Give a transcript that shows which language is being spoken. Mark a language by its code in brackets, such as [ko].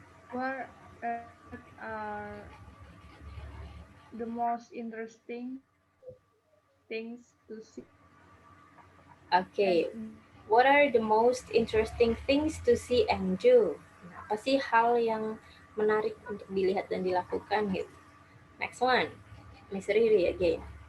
[en] What are the most interesting things to see? Okay, what are the most interesting things to see and do? [id] Apa sih hal yang menarik untuk dilihat dan dilakukan gitu? [en] Next one, Miss Riri again.